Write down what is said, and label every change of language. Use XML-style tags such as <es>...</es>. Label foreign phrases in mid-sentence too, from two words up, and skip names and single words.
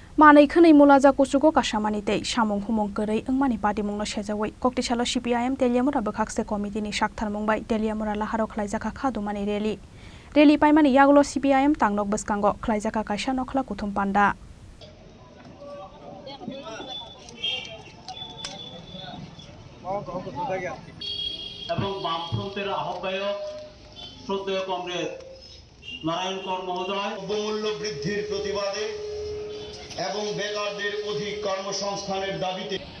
<trp>Manai khonei mulaja kusugo kasamani tei samung humong korei engmani party mungno sejawai Koktisalo CPIM Teliamura Bekhakse Committee ni Shakthar mungbai Teliamura laharo khlaijaka khadumani rally paimani yagulo CPIM tangnok bwskango khlaijaka kaisa nokhla kuthum panda</trp> <bn>এবং বামফ্রন্টের আহ্বায়ক শ্রদ্ধেয় কমরেড নারায়ণ কর মহোদয় দ্রব্যমূল্য বৃদ্ধির প্রতিবাদে এবং বেকারদের অধিক কর্মসংস্থানের দাবিতে</bn>